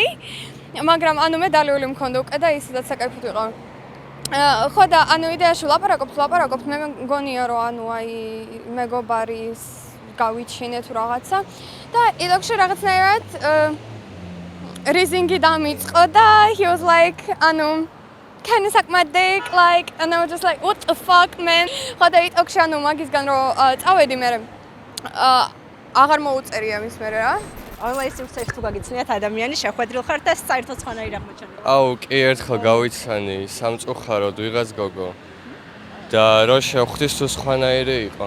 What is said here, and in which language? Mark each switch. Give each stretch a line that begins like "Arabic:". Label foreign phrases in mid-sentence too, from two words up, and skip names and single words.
Georgian: მაგრამ ანუ მე დალეული მქონდა უკვე და ისედაც საკაიფოდ ვიყავ. ხო და ანუ იდეაში ლაპარაკობთ მე მგონია რომ ანუ აი მეგობარის გავიჩინე თუ რაღაცა და იდაქში რაღაცნაირად რიზინგი დამიწყო და
English: he was like
Georgian: ანუ
English: can you suck my dick like and I was just like what the fuck man
Georgian: ხო და იდაქში ანუ მაგისგან რომ წავედი მე აღარ მოუწერია მის მე რა ონლაინ სივრცეში თუ გაგიცნიათ ადამიანი შეხვედრილ ხართ და საერთოდ სხვანაირი აღმოჩნდა. აუ, კი ერთხელ გავიცანი სამწუხაროდ ვიღაც გოგო. და რო შევხვდის თუ სხვანაირი იყო.